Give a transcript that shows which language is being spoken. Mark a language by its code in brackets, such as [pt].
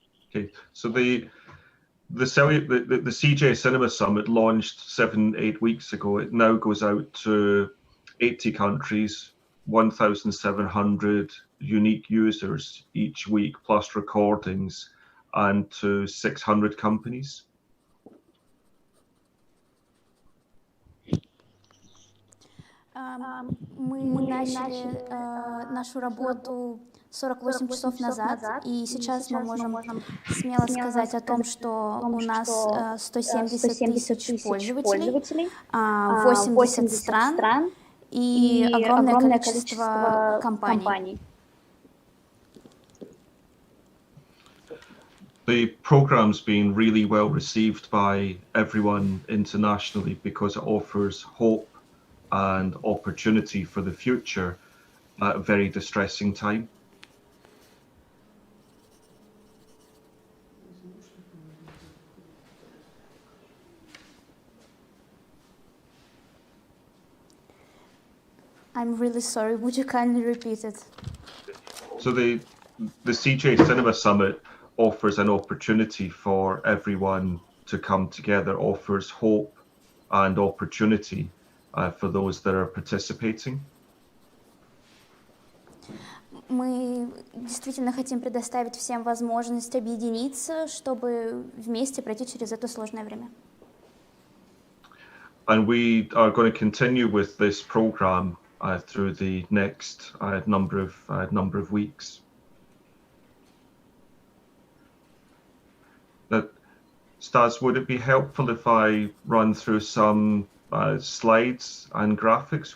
[en] Okay, so the CJ Cinema Summit launched 7-8 weeks ago. It now goes out to 80 countries, 1,700 unique users each week, plus recordings, and to 600 companies. [ru] Мы начали нашу работу 48 часов назад, и сейчас мы можем смело сказать о том, что у нас 170 тысяч пользователей, 80 стран и огромное количество компаний. [en] The program's been really well received by everyone internationally because it offers hope and opportunity for the future at a very distressing time. I'm really sorry, would you kindly repeat it? So the CJ Cinema Summit offers an opportunity for everyone to come together, offers hope and opportunity for those that are participating. [ru] Мы действительно хотим предоставить всем возможность объединиться, чтобы вместе пройти через это сложное время. [en] And we are going to continue with this program through the next number of weeks. Stas, would it be helpful if I run through some slides and graphics?